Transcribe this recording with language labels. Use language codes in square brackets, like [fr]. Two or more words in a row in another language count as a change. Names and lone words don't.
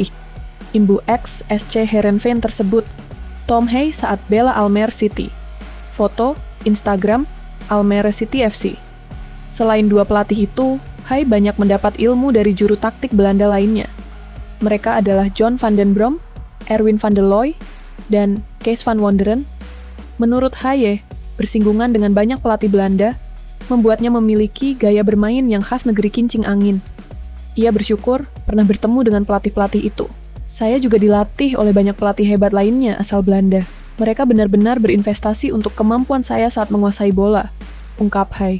[id] Imbu X SC Heerenveen tersebut, Tom Hay saat bela Almere City. Foto, Instagram, Almere City FC. Selain 2 pelatih itu, Hay banyak mendapat ilmu dari juru taktik Belanda lainnya. Mereka adalah John van den Brom, Erwin van der Looy, dan Kees van Wonderen. Menurut Hay, bersinggungan dengan banyak pelatih Belanda membuatnya memiliki gaya bermain yang khas negeri kincing angin. Ia bersyukur pernah bertemu dengan pelatih-pelatih itu. Saya juga dilatih oleh banyak pelatih hebat lainnya asal Belanda. Mereka benar-benar berinvestasi untuk kemampuan saya saat menguasai bola, ungkap Hay.